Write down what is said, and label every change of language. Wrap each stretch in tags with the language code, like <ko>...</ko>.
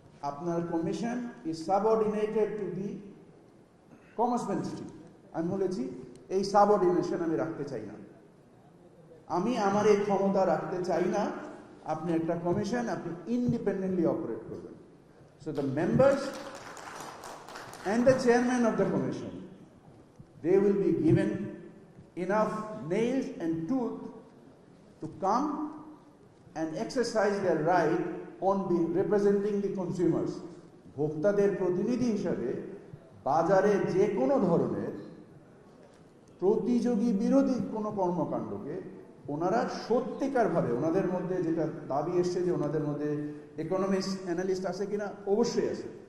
<bn>আপনার</bn> <en>Commission is subordinated to the commerce ministry.</en> <bn>আমি বলেছি এই সাবঅর্ডিনেশন আমি রাখতে চাই না, আমি আমার এই ক্ষমতা রাখতে চাই না। আপনি একটা কমিশন, আপনি ইন্ডিপেন্ডেন্টলি অপারেট করবেন।</bn> <en>So the members and the chairman of the commission, they will be given enough nails and tooth to come and exercise their right on representing the consumers.</en> <bn>ভোক্তাদের প্রতিনিধি হিসাবে বাজারে যে কোনো ধরনের প্রতিযোগী বিরোধী কোনো কর্মকাণ্ডকে ওনারা সত্যিকারভাবে, ওনাদের মধ্যে যেটা দাবি এসছে যে ওনাদের মধ্যে ইকোনমিক্স অ্যানালিস্ট আছে কিনা, অবশ্যই আছে।</bn>